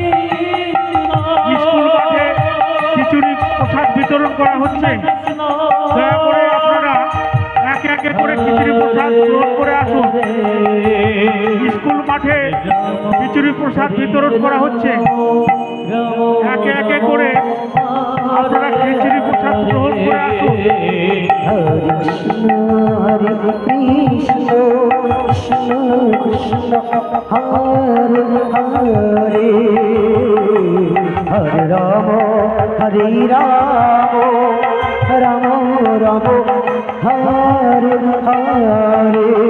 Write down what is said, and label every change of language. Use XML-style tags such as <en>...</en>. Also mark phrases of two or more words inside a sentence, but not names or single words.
<bn>স্কুল মাঠে খিচুড়ি প্রসাদ বিতরণ করা হচ্ছে দয়া করে আপনারা একে একে করে খিচুড়ি প্রসাদ গ্রহণ করে আসুন স্কুল মাঠে খিচুড়ি প্রসাদ বিতরণ করা হচ্ছে একে একে করে আপনারা খিচুড়ি প্রসাদ গ্রহণ করে আসুন</bn> <sa>Hare Krishna Hare Krishna Krishna Krishna Hare Hare Hare Rama Hare Rama Rama Rama Hare Hare</sa>